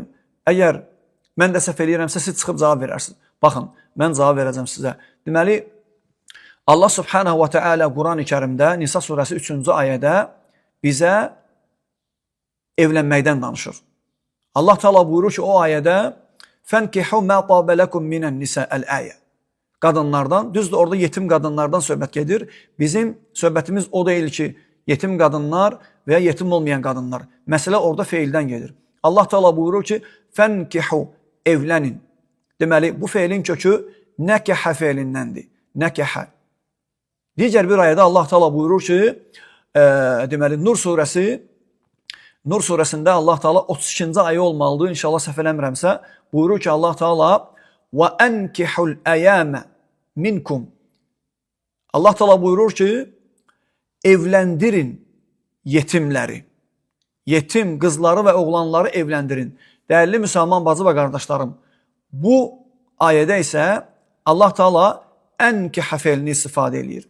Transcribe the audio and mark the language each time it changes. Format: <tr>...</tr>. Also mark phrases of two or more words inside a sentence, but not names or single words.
<az>Əgər mən də səhv eləyirəmsə, siz çıxıb cavab verərsiniz. Baxın, mən cavab verəcəm sizə. Deməli,</az> <ar>الله سبحانه وتعالى</ar> <az>Quran-ı Kərimdə Nisa surəsi 3-cü ayədə bizə evlənməkdən danışır. Allah Teala buyurur ki, o ayədə</az> <ar>فَنْكِحُوا مَا طَابَ لَكُمْ مِنَ النِّسَاءِ الْآيَةِ</ar> <az>Qadınlardan, düzdür orada yetim qadınlardan söhbət gedir. Bizim söhbətimiz o deyil ki, yetim qadınlar və ya yetim olmayan qadınlar. Məsələ orada feildən gedir. Allah Teala buyurur ki, فَنْكِحُوا evlənin. Deməli, bu feilin kökü nəkəhə feilindəndir. Nəkəhə. Digər bir ayədə Allah Teala buyurur ki, deməli, Nur surəsində Allah Teala 32-ci ayə olmalıdır. İnşallah səhv eləmirəmsə, buyurur ki, Allah Teala</az> <ar>وَأَنْكِحُوا الْأَيَامَ مِنْكُمْ</ar> <az>Allah Teala buyurur ki, evləndirin yetimləri. Yetim qızları və oğlanları evləndirin. Dəyərli müsəlman bacı və qardaşlarım, bu ayədə isə Allah Teala ənkihə feilini istifadə edir.</az>